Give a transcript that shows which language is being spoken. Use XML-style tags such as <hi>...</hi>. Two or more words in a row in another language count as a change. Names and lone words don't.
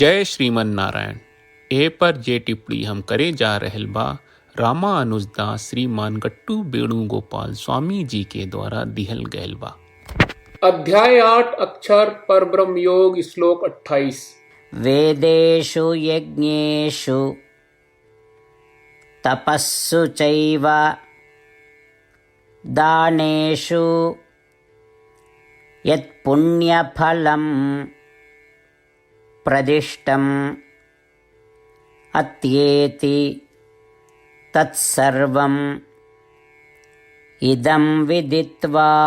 <bho>जय श्रीमन नारायण। ए पर जे टिप्पणी हम करे जा रहल बा रामानुजदास श्रीमान गट्टू वेणुगोपाल स्वामी जी के द्वारा दिहल गयल बा। अध्याय 8 अक्षर परब्रह्म योग श्लोक 28।</bho> <sa>वेदेषु यज्ञेषु तपस्सु चैव दानेषु यत्पुण्यफलं प्रदिष्टम् अत्येति तत्सर्वम् इदं विदित्वा</sa>